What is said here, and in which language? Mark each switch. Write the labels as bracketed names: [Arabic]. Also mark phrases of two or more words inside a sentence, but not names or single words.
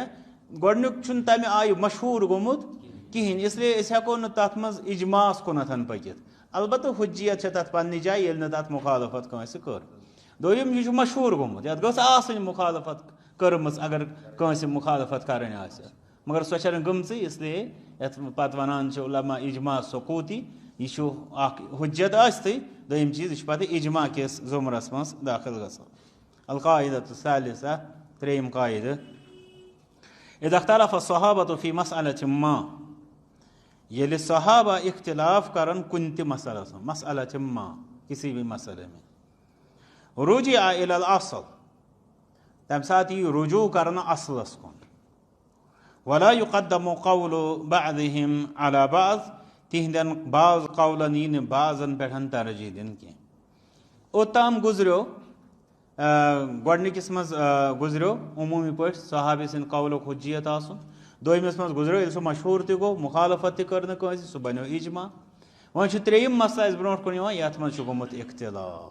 [Kashmiri] گۄڈنیُک چھُنہٕ تمہِ آیہِ مشہوٗر گوٚمُت کِہینۍ اسلیے أسۍ ہٮ۪کو نہٕ تتھ منٛز اجماعس کُنتھ پٔکِتھ البتہ حجیت چھےٚ تتھ پننہِ جایہِ ییٚلہِ نہٕ تتھ مُخالفت کٲنٛسہِ کٔر دوٚیِم یہِ چھُ مشہوٗر گوٚمُت یتھ گٔژھ آسٕنۍ مُخالفت کٔرمٕژ اگر کٲنٛسہِ مُخالفت کرٕنۍ آسہِ مگر سۄ چھنہٕ گٔمژٕے اسلیے یتھ پتہٕ ونان چھِ علما اجماع سقوٗطی یہِ چھُ اکھ حجت ٲسۍتھٕے دوٚیِم چیٖز یہِ چھُ پتہٕ اجماع کِس ضُمرس منٛز دٲخل گژھان [Arabic] القاعدۃ الثالثہ [Kashmiri] ترٛیٚیِم قاعدٕ [Arabic] اذا اختلف الصحابة فی مسألة ما [Kashmiri] ییٚلہِ صحابہ اختلاف کرن کُنہِ تہِ مسلس منٛز [Arabic] مسألة ما [Urdu] کسی بھی مسئلے میں [Arabic] رُجِع إلى الأصل [Kashmiri] تمہِ ساتہٕ یی رجوٗع کرنہٕ اصلس کُن [Arabic] ولا يقدم قول بعضهم على بعض [Kashmiri] تِہنٛدٮ۪ن بعض قولن یی نہٕ بعضن پٮ۪ٹھ ترجیح دِنہٕ کینٛہہ اوٚتام گُزریو گۄڈنِکِس منٛز گُزریو عموٗمی پٲٹھۍ صحابی سٕنٛدِ قولُک حجیت آسُن دوٚیمِس منٛز گُزریو ییٚلہِ سُہ مشہوٗر تہِ گوٚو مُخالفت تہِ کٔر نہٕ کٲنٛسہِ سُہ بنیو اجماع وۄنۍ چھُ ترٛیٚیِم مسلہٕ اَسہِ برونٛٹھ کُن یِوان یتھ منٛز چھُ گوٚمُت اختلاف